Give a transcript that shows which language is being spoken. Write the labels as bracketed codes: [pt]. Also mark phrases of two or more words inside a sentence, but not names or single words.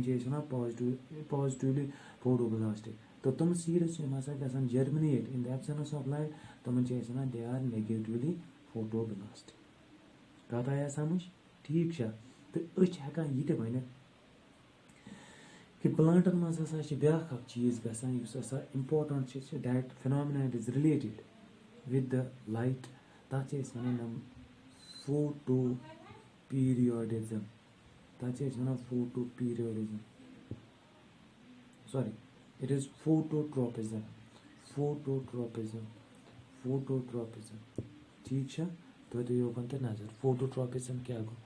[ks] چھِ أسۍ وَنان [en] positively photoblastic [ks] تہٕ تِم سیٖڈٕس یِم ہسا گژھان [en] germinate in the absence of light [ks] تِمَن چھِ أسۍ وَنان [en] they are negatively photoblastic [ks] کَتھ آیا سَمٕجھ ٹھیٖک چھا تہٕ أسۍ چھِ ہٮ۪کان یہِ تہِ ؤنِتھ کہِ پٕلانٛٹَن منٛز ہسا چھِ بیٛاکھ اَکھ چیٖز گژھان یُس ہسا اِمپاٹَنٛٹ چھِ [en] that phenomena it is related with the light [ks] تَتھ چھِ أسۍ وَنان فوٹو پیٖریوڈِزم [en] sorry it is phototropism [ks] ٹھیٖک چھا تھٲیتو یوکُن تہِ نظر فوٹوٹرٛاپِزم کیٛاہ گوٚو